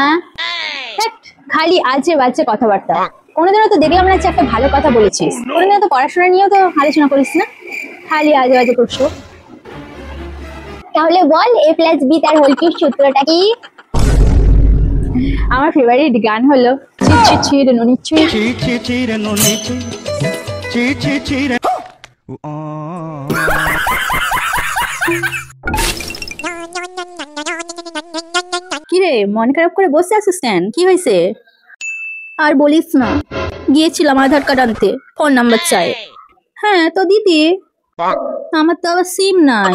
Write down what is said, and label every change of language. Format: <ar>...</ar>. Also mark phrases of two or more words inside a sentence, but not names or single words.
<bn>খালি আজে বাজে কথাবার্তা। কোনোদিনও তো দেখলাম না যে একটা ভালো কথা বলেছিস। কোনোদিনও তো পড়াশোনা নিয়েও তো আলোচনা করিস না, খালি আজে বাজে করছো। তাহলে বল a + b তার</bn> <en>whole cube</en> <bn>সূত্রটা কি? আমার ফেভারিট গান হলো চি চি চি রে নুনি চি চি চি চি রে নুনি চি চি চি চি রে। কি রে, মন খারাপ করে বসে আছিস কেন? কি হয়েছে? আর বলিস না, গিয়েছিলাম আধার কার্ড আনতে,</bn> <en>phone number</en> <bn>চাই। হ্যাঁ তো দিদি, আমার তো আবার সিম নাই।</bn>